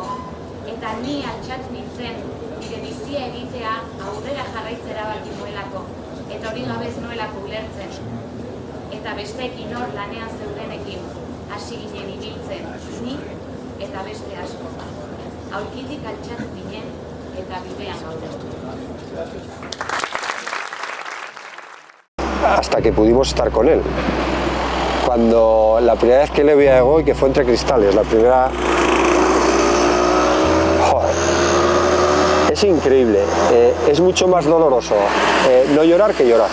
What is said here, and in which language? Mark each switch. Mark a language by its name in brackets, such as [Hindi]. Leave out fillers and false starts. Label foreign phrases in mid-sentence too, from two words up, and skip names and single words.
[Basque] Eta ni altxat nintzen, nire bizia egitea aurrera jarraitzera baki nuelako, eta hori gabe ez nuelako ulertzen. Eta besteekin hor lanean zeudenekin hasi ginen ibiltzen, ni eta beste asko. Aurkitik altxatu ginen eta bidean gaude. [Spanish] Hasta que pudimos estar con él. Cuando la primera vez que le vi a Egoy, que fue Entre Cristales, la primera... Joder. Es increíble, es mucho más doloroso no llorar que llorar.